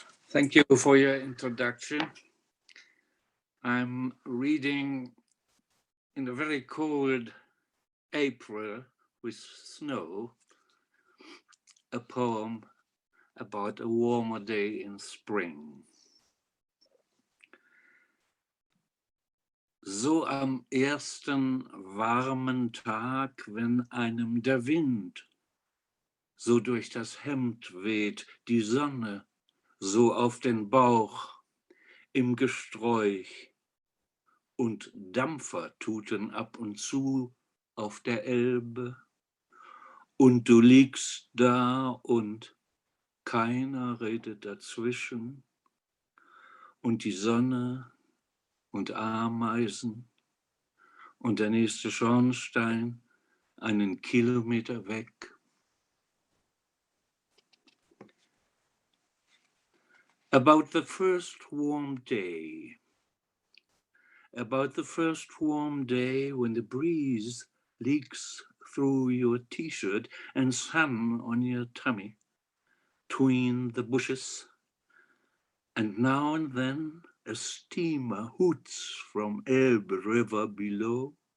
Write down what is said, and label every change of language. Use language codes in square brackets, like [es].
[en] Thank you for your introduction. I'm reading in a very cold April with snow, a poem about a warmer day in spring. [de] So am ersten warmen Tag, wenn einem der Wind so durch das Hemd weht, die Sonne so auf den Bauch im Gesträuch und Dampfer tuten ab und zu auf der Elbe und du liegst da und keiner redet dazwischen und die Sonne und Ameisen und der nächste Schornstein einen Kilometer weg. [en] About the first warm day. About the first warm day when the breeze leaks through your t-shirt and sun on your tummy, between the bushes, and now and then a steamer hoots from Elbe River below,